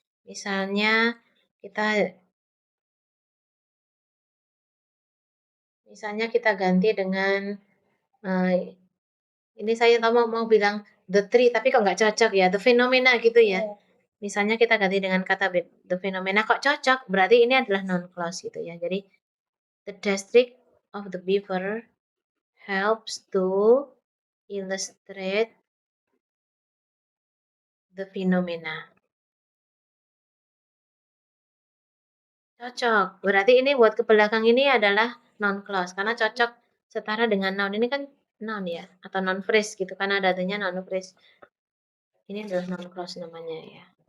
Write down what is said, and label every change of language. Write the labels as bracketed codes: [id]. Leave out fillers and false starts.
[id] Misalnya kita ganti dengan ini saya mau bilang the tree tapi kok nggak cocok ya the phenomena gitu ya. Misalnya kita ganti dengan kata the phenomena kok cocok, berarti ini adalah non clause gitu ya. [en] Jadi the district of the beaver helps to illustrate the phenomena. [id] Cocok. Berarti ini buat ke belakang ini adalah non clause karena cocok setara dengan noun. Ini kan noun ya atau non phrase gitu karena adanya non phrase. Ini adalah non clause namanya ya.